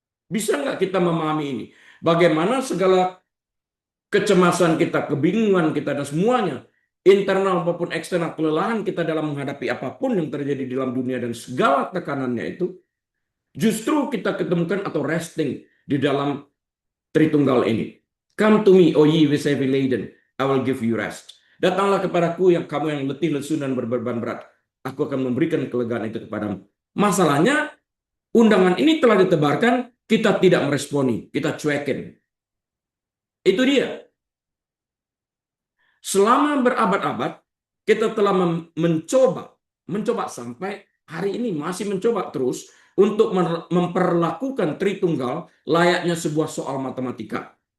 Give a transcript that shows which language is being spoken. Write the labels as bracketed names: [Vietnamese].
[Indonesian] Bisa nggak kita memahami ini? Bagaimana segala kecemasan kita, kebingungan kita, dan semuanya, internal maupun eksternal, kelelahan kita dalam menghadapi apapun yang terjadi di dalam dunia dan segala tekanannya itu, justru kita ketemukan atau resting di dalam Tritunggal ini. [English] Come to me, O ye which heavy laden, I will give you rest. [Indonesian] Datanglah kepadaku yang kamu yang letih, lesu, dan berbeban berat. Aku akan memberikan kelegaan itu kepadamu. Masalahnya, undangan ini telah ditebarkan, kita tidak meresponi, kita cuekin. Itu dia. Selama berabad-abad, kita telah mencoba sampai hari ini masih mencoba terus untuk memperlakukan Tritunggal layaknya sebuah soal matematika.